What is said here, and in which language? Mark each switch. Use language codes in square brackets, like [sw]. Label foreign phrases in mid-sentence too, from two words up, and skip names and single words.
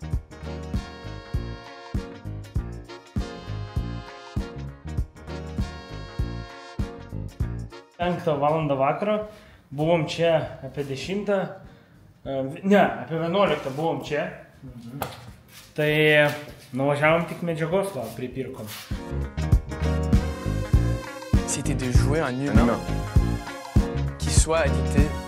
[lt] 5 valandą vakaro, buvom čia apie 10, ne, apie 11 buvom čia, tai nuvažiavom tik medžiagos, va, pripirkom. [fr] C'était de jouer un humain qui soit addicté.